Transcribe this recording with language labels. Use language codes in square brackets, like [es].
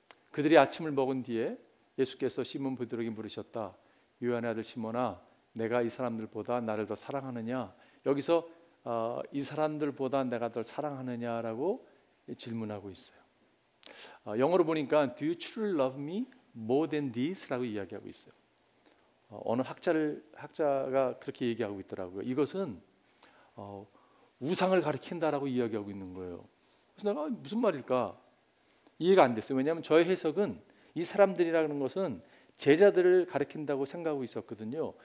[ko] 그들이 아침을 먹은 뒤에 예수께서 시몬 베드로에게 물으셨다. 요한의 아들 시몬아, 내가 이 사람들보다 나를 더 사랑하느냐? 여기서 이 사람들보다 내가 더 사랑하느냐라고 질문하고 있어요. 영어로 보니까 [en] Do you truly love me more than this? [ko] 라고 이야기하고 있어요. 어느 학자가 그렇게 얘기하고 있더라고요. 이것은 우상을 가리킨다라고 이야기하고 있는 거예요. 그래서 내가 무슨 말일까? 이해가 안 됐어요. 왜냐하면 저의 해석은 이 사람들이라는 것은 제자들을 가리킨다고 생각하고 있었거든요.